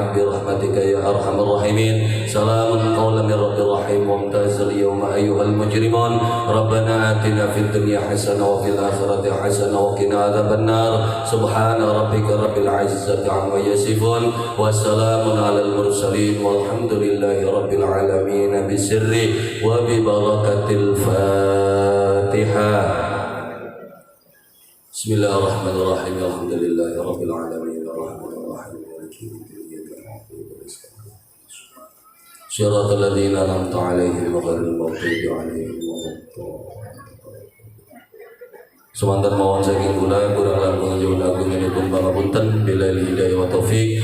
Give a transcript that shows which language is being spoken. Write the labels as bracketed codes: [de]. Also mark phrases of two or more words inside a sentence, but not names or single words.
[ar] برحمتك يا أرحم الراحمين سلام قولا من رب رحيم وامتاز اليوم أيها المجرمون ربنا آتنا في الدنيا حسنة وفي الآخرة حسنة وقنا عذاب النار سبحان ربك رب العزة عما يصفون وسلام على المرسلين والحمد لله رب العالمين بسر وببركة الفاتحة بسم الله الرحمن الرحيم الحمد لله رب العالمين الرحمن الرحيم مالك يوم الدين إياك نعبد وإياك نستعين صراط الذين أنعمت عليهم غير المغضوب عليهم ولا الضالين [jv] Semantan mawon saking kula kurang langkung nyuwun agung pun pangapunten [ar] بالله الهداية والتوفيق.